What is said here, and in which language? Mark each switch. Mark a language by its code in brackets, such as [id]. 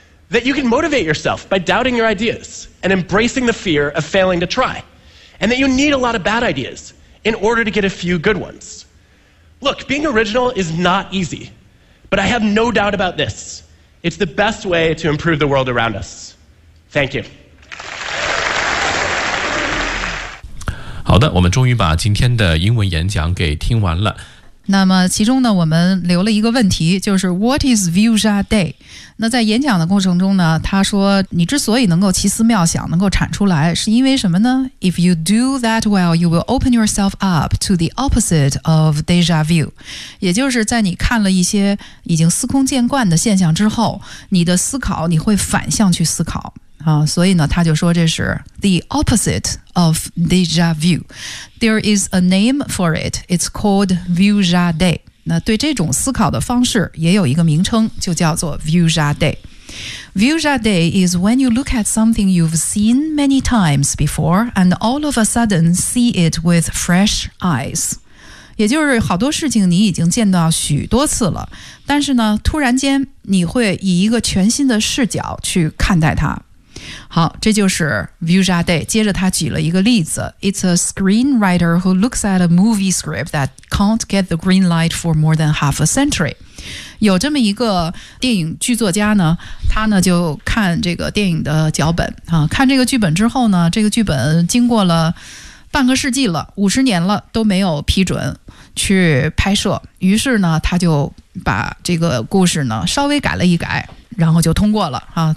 [en] That you can motivate yourself by doubting your ideas and embracing the fear of failing to try. And that you need a lot of bad ideas in order to get a few good ones. Look, being original is not easy, but I have no doubt about this. It's the best way to improve the world around us. Thank you. [zh] 好的，我们终于把今天的英文演讲给听完了。那么其中呢，我们留了一个问题，就是 [en] What is Vuja Day？ [zh] 那在演讲的过程中呢，他说你之所以能够奇思妙想，能够产出来，是因为什么呢？ [en] If you do that well, you will open yourself up to the opposite of deja vu， [zh] 也就是在你看了一些已经司空见惯的现象之后，你的思考你会反向去思考啊，所以呢，他就说这是 [en] the opposite of deja vu。 There is a name for it. It's called Vuja Day. [zh] 那对这种思考的方式也有一个名称，就叫做 Vuja Day。 [en] Vuja Day is when you look at something you've seen many times before, and all of a sudden see it with fresh eyes. [zh] 也就是好多事情你已经见到许多次了，但是呢，突然间你会以一个全新的视角去看待它。好，这就是 Vuja Day。接着他举了一个例子 [en] ：It's a screenwriter who looks at a movie script that can't get the green light for more than half a century。 [zh] 有这么一个电影剧作家呢，他呢就看这个电影的脚本啊，看这个剧本之后呢，这个剧本经过了。半个世纪了，五十年了都没有批准去拍摄，于是呢，他就把这个故事呢稍微改了一改，然后就通过了啊。